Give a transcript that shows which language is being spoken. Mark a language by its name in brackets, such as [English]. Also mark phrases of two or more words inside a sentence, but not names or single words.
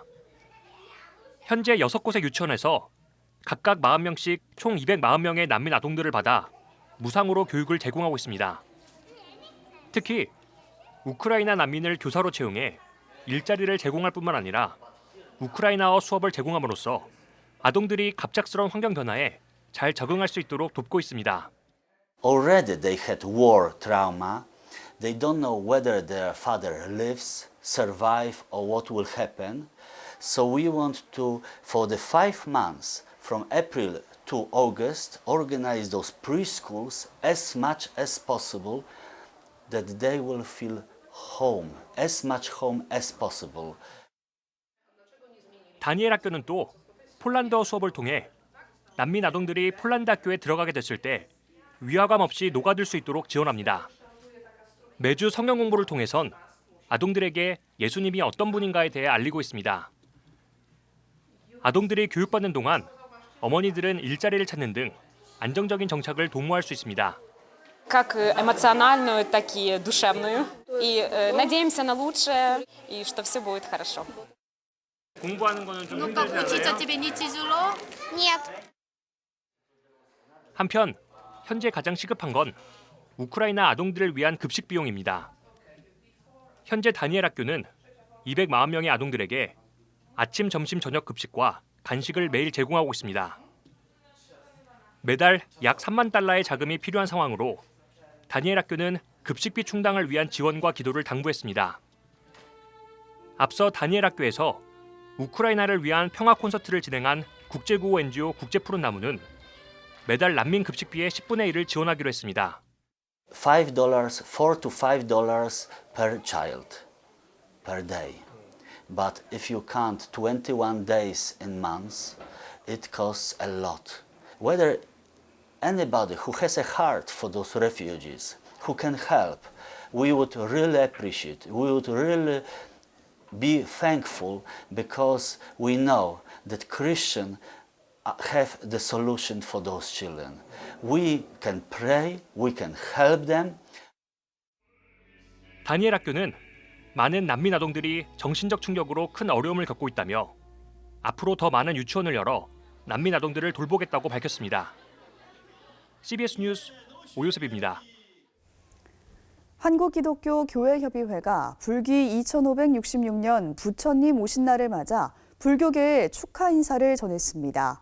[Korean] 현재 6곳의 유치원에서 각각 40명씩 총 240명의 난민 아동들을 받아 무상으로 교육을 제공하고 있습니다. 특히 우크라이나 난민을 교사로 채용해 일자리를 제공할 뿐만 아니라 우크라이나어 수업을 제공함으로써 아동들이 갑작스러운 환경 변화에 잘 적응할 수 있도록 돕고 있습니다. [English] Already they had war trauma. They don't know whether their father lives, survive, or what will happen. So we want to, for the 5 months, from April to August, organize those preschools as much as possible that they will feel home, as much home as possible. [Korean] 다니엘 학교는 또 폴란드어 수업을 통해 난민 아동들이 폴란드 학교에 들어가게 됐을 때 위화감 없이 녹아들 수 있도록 지원합니다. 매주 성경 공부를 통해선 아동들에게 예수님이 어떤 분인가에 대해 알리고 있습니다. 아동들이 교육받는 동안 어머니들은 일자리를 찾는 등 안정적인 정착을 도모할 수 있습니다. [Russian] Как эмоциональную, так и душевную. И надеемся на лучшее, и что все будет хорошо. [Korean] 공부하는 거는 좀 [Russian] Ну как, [Korean] 힘들지 [Russian] учиться [Korean] 않아요? [Russian] тебе не тяжело? Нет. [Korean] 한편 현재 가장 시급한 건 우크라이나 아동들을 위한 급식 비용입니다. 현재 다니엘 학교는 240명의 아동들에게 아침, 점심, 저녁 급식과 간식을 매일 제공하고 있습니다. 매달 약 3만 달러의 자금이 필요한 상황으로 다니엘 학교는 급식비 충당을 위한 지원과 기도를 당부했습니다. 앞서 다니엘 학교에서 우크라이나를 위한 평화 콘서트를 진행한 국제구호 NGO 국제푸른나무는 매달 난민 급식비의 10분의 1을 지원하기로 했습니다. [English] $4 to $5 per child per day. But if you count 21 days in months, it costs a lot. Whether anybody who has a heart for those refugees, who can help, we would really appreciate, we would really be thankful because we know that Christians have the solution for those children. We can pray, we can help them. [Korean] 다니엘 학교는 많은 난민 아동들이 정신적 충격으로 큰 어려움을 겪고 있다며 앞으로 더 많은 유치원을 열어 난민 아동들을 돌보겠다고 밝혔습니다. CBS 뉴스 오요셉입니다. 한국기독교교회협의회가 불기 2566년 부처님 오신 날을 맞아 불교계에 축하 인사를 전했습니다.